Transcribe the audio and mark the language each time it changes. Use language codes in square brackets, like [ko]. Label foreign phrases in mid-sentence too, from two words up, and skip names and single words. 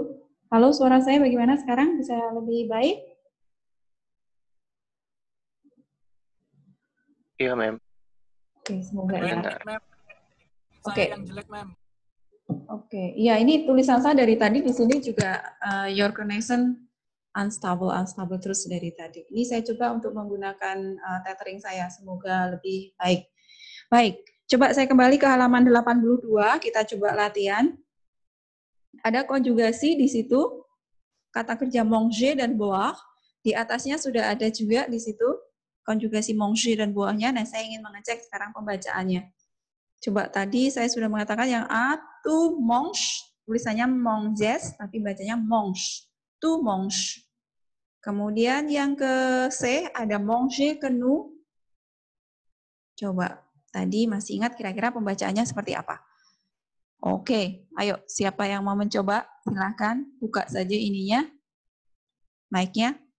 [id] Halo, suara saya bagaimana sekarang? Bisa lebih baik? Iya, mem. Oke, semoga ya. Benar. Oke. Oke, iya ini tulisan saya dari tadi di sini juga [en] your connection unstable [id] terus dari tadi. Ini saya coba untuk menggunakan tethering saya, semoga lebih baik. Baik, coba saya kembali ke halaman 82, kita coba latihan. Ada konjugasi di situ, kata kerja manger dan boire. Di atasnya sudah ada juga di situ konjugasi manger dan boire-nya. Nah, saya ingin mengecek sekarang pembacaannya. Coba tadi saya sudah mengatakan yang A, [fr] tu mange, [id] tulisannya manges, tapi bacanya mange. [fr] Tu mange. [id] Kemudian yang ke C, ada manger ke nous. Coba, tadi masih ingat kira-kira pembacaannya seperti apa? Oke, ayo siapa yang mau mencoba? Silahkan buka saja ininya, mic-nya.